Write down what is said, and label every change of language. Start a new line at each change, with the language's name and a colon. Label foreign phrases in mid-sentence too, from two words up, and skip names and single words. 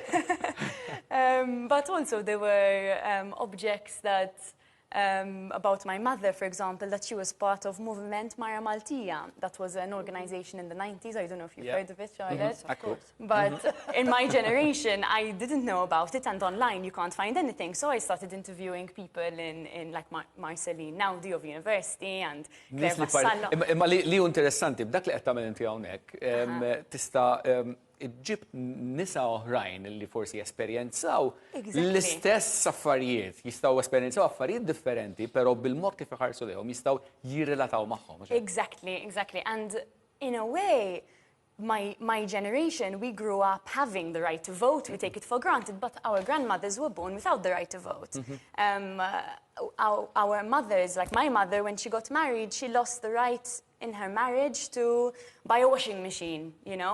English: But also there were objects that about my mother, for example, that she was part of Movement Mara Maltija. That was an organization in the 90s. I don't know if you've heard of it, Charlotte. Of course. But in my generation, I didn't know about it, and online you can't find anything. So I started interviewing people in like Marceline Naudi of university and Claire Vassallo.
Maltese: Imma li interessanti, b'dak li qed tagħmel inti hawnhekk, tista' iġġib nisa oħrajn li forsi esperjenzaw l-istess affarijiet, jistgħu esperjenzaw affarijiet differenti, però bil-mod kif iħarsu lehom jistgħu jirrelataw magħhom.
English: Exactly. And in a way, my generation, we grew up having the right to vote. We take it for granted, but our grandmothers were born without the right to vote. Our mothers, like my mother, when she got married, she lost the right in her marriage to buy a washing machine, you know.